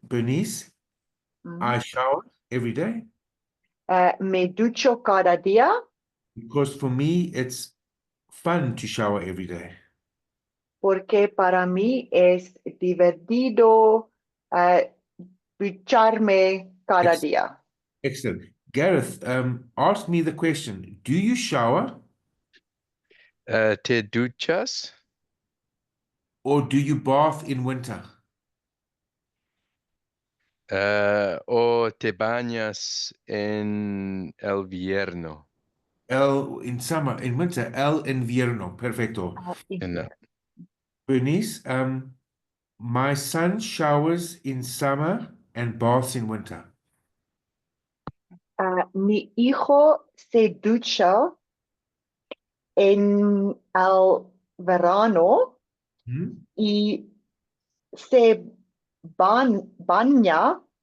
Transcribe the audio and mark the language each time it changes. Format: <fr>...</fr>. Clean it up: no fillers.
<en>Bernice, I shower every day.</en> <es>Me ducho cada día</es> <en>Because for me, it's fun to shower every day.</en> <es>porque para mí es divertido ducharme cada</es> <en>Yes.</en> <es>día.</es> <en>Excellent. Gareth, ask me the question. Do you shower Te duchas or do you bath in winter? o te bañas en el invierno? In summer, in winter,</en> <es>el invierno. Perfecto. En</es> <en>Bernice, my son showers in summer and baths in winter.</en> <es>Mi hijo se ducha en el verano y se baña</es>